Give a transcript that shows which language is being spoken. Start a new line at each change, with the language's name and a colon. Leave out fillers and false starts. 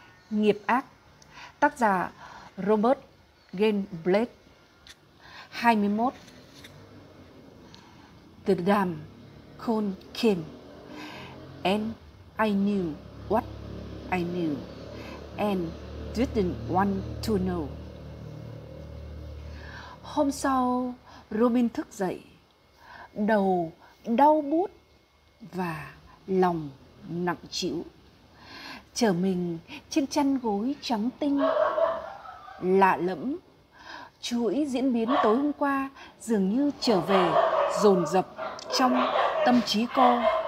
Vietnamese: Nghiệp ác, tác giả Robert Gene Blake. 21.
English: The damn con came, and I knew what I knew, and didn't want to know.
Vietnamese: Hôm sau, Robin thức dậy, đầu đau buốt và lòng nặng trĩu. Trở mình trên chăn gối trắng tinh, lạ lẫm, chuỗi diễn biến tối hôm qua dường như trở về dồn dập trong tâm trí cô.